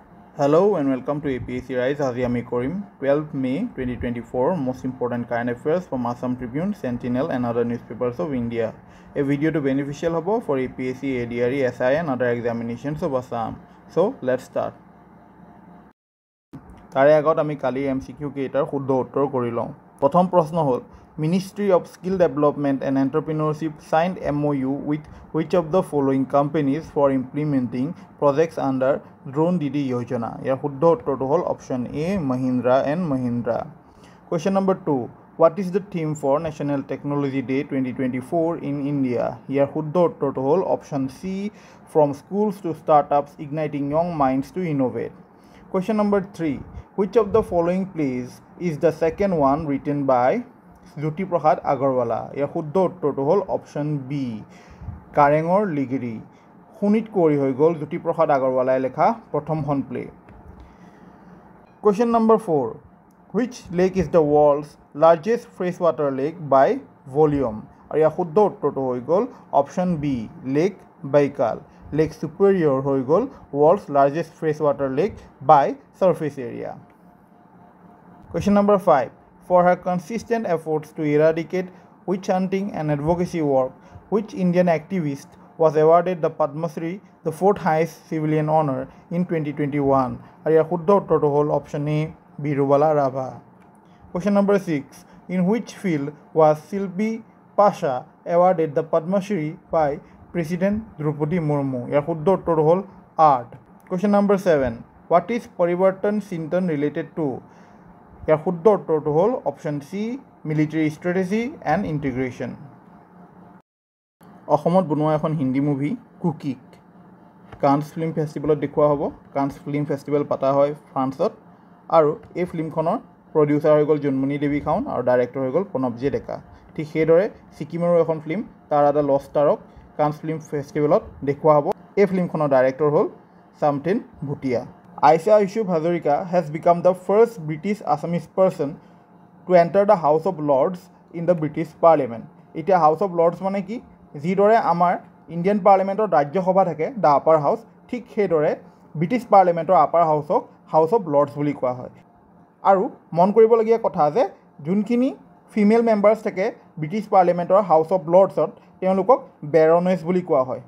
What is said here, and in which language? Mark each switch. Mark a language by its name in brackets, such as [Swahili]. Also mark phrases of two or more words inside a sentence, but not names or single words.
[English] Hello and welcome to APSC Rise. [Assamese] আজি আমি কৰিম 12 May 2024 [English] most important current affairs from Assam Tribune, Sentinel and other newspapers of India. A video to beneficial hobo for APSC, ADRE, SI and other examinations of Assam. So let's start. [Assamese] তাৰে আগত আমি কালি MCQ কেইটাৰ শুদ্ধ উত্তৰ কৰি লওঁ। প্ৰথম প্ৰশ্ন হ'ল [English] Ministry of Skill Development and Entrepreneurship signed MOU with which of the following companies for implementing projects under Drone Didi Yojana? [Assamese] ইয়াৰ শুদ্ধ উত্তৰটো হ'ল অপশ্যন A, Mahindra and Mahindra. [English] Question number 2. What is the theme for National Technology Day 2024 in India? [Assamese] ইয়াৰ শুদ্ধ উত্তৰটো হ'ল অপশ্যন C, [English] From Schools to Startups Igniting Young Minds to Innovate. Question number 3. Which of the following plays is the second one written by Jyoti Prasad Agarwala? [Assamese] ইয়াৰ শুদ্ধ উত্তৰটো হ'ল অপশ্যন B, কাৰেঙৰ লিগিৰি। শুনিত কৰি হৈ গ'ল জ্যোতি প্ৰসাদ আগৰৱালাই লেখা প্ৰথমখন প্লে। [English] Question number 4. Which lake is the world's largest freshwater lake by volume? [Assamese] আৰু ইয়াৰ শুদ্ধ উত্তৰটো হৈ গ'ল অপশ্যন B, লেক বাইকাল। [English] লেক সুপিৰিয়ৰ [Assamese] হৈ গ'ল [English] world's largest freshwater lake by surface area. Question number 5. For her consistent efforts to eradicate witch hunting and advocacy work, which Indian activist was awarded the Padma Shri, the fourth highest civilian honor, in 2021? And your [Assamese] শুদ্ধ উত্তৰটো হ'ল [English] option A, Birubala Rava. Question number 6. In which field was Silpi Pasha awarded the Padma Shri by President Draupadi Murmu? Your [Assamese] শুদ্ধ উত্তৰটো হ'ল [English] art. Question number 7. What is Parivartan Chintan related to? [Assamese] ইয়াৰ শুদ্ধ উত্তৰটো হ'ল অপশ্যন C, [English] military strategy and integration. [Assamese] অসমত বনোৱা এখন [English] Hindi movie [Assamese] কুকিক কান্স ফিল্ম ফেষ্টিভেলত দেখুওৱা হ'ব। কান্স ফিল্ম ফেষ্টিভেল পতা হয় ফ্ৰান্সত, আৰু এই ফিল্মখনৰ প্ৰডিউচাৰ হৈ গ'ল জোনমণি দেৱী খাউন আৰু ডাইৰেক্টৰ হৈ গ'ল প্ৰণৱজী ডেকা। ঠিক সেইদৰে ছিকিমৰো এখন ফিল্ম তাৰ এটা লষ্ট ষ্টাৰক কান্স ফিল্ম ফেষ্টিভেলত দেখুওৱা হ'ব। এই ফিল্মখনৰ ডাইৰেক্টৰ হ'ল চামথিন ভুটিয়া। [English] Aisha Yusuf Hazarika has become the first British Assamese person to enter the House of Lords in the British Parliament. [Assamese] এতিয়া হাউচ অফ লৰ্ডছ মানে কি? যিদৰে আমাৰ [English] Indian Parliament [Assamese] ৰাজ্যসভা থাকে [English] the upper house, [Assamese] ঠিক সেইদৰে [English] British Parliament upper house [Assamese] হাউচ অফ লৰ্ডছ বুলি কোৱা হয়। আৰু মন কৰিবলগীয়া কথা যে যোনখিনি [English] female members [Assamese] থাকে [English] British Parliament [Assamese] হাউচ অফ লৰ্ডছত তেওঁলোকক বেৰনেছ বুলি কোৱা হয়।